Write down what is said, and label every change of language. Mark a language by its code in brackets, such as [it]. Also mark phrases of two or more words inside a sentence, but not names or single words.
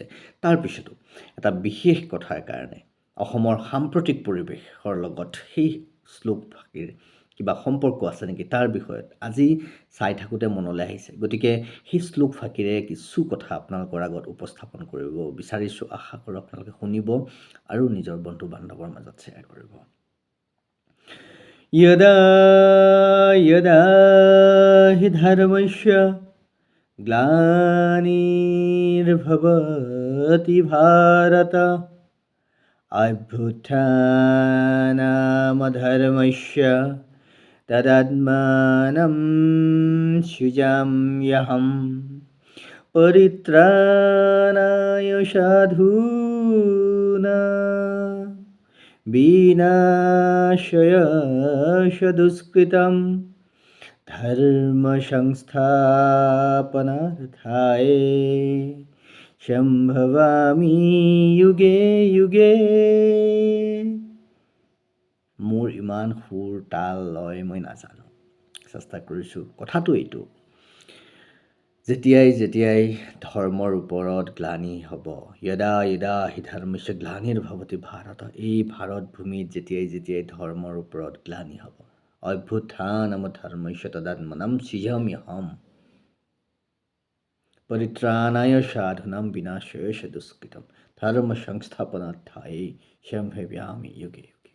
[as] তাৰপিছতো এটা বিশেষ কথাৰ কাৰণে অসমৰ সাম্প্ৰতিক পৰিৱেশৰ লগত সেই শ্লোক ভাগিৰ কিবা সম্পৰ্ক আছে নেকি তাৰ বিষয়ত আজি চাই থাকোঁতে মনলৈ আহিছে। গতিকে সেই শ্লোক ফাঁকিৰে কিছু কথা আপোনালোকৰ আগত উপস্থাপন কৰিব বিচাৰিছোঁ। আশা কৰোঁ আপোনালোকে শুনিব আৰু নিজৰ বন্ধু বান্ধৱৰ মাজত শ্বেয়াৰ কৰিব। [sa] यदा यदा हि धर्मस्य ग्लानिर्भवति भारत अभ्युत्थानमधर्मस्य तदात्मानं सृजाम्यहं परित्राणाय साधूनां विनाशाय दुष्कृतं धर्मसंस्थापनार्थाय सम्भवामि युगे युगे। [as] মোৰ ইমান সুৰ তাল লয় মই নাজানো, চেষ্টা কৰিছোঁ। কথাটো এইটো, যেতিয়াই ধৰ্মৰ ওপৰত গ্লানি হ'ব, [sa] यदा यदा हि धर्मस्य ग्लानिर्भवति भारत, [as] এই ভাৰত ভূমিত যেতিয়াই ধৰ্মৰ ওপৰত গ্লানি হ'ব, [sa] अभ्युत्थानम् धर्मस्य तदात्मानम् सृजाम्यहम् परित्राणाय साधूनां विनाशाय दुष्कृतम् धर्म संस्थापनार्थाय सम्भवामि युगे युगे।